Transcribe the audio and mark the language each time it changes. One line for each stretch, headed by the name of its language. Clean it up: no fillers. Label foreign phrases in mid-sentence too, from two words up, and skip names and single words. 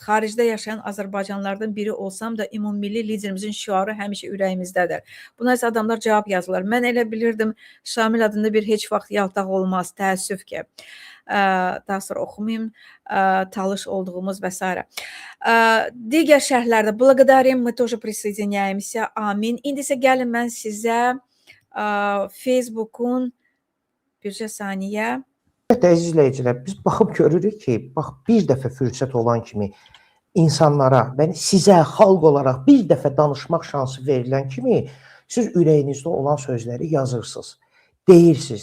Azerbaijani: Xaricdə yaşayan Azərbaycanlılardan biri olsam da ümummilli liderimizin şüarı həmişə ürəyimizdədir. Buna isə adamlar cavab yazırlar. Mən elə bilirdim Şamil adında bir heç vaxt yaltaq olmaz. Təəssüf ki. Daha sonra oxumayım. Talış olduğumuz və s. Digər şərhlərdə
Russian: благодарим, мы тоже присоединяемся.
Azerbaijani: Amin. İndi isə gəlin mən sizə Facebook'un bircə saniyə. Əziz izləyicilər, biz baxıb görürük ki, bax bir dəfə fürsət olan kimi insanlara, sizə xalq olaraq bir dəfə danışmaq şansı verilən kimi siz ürəyinizdə olan sözləri yazırsınız, deyirsiniz.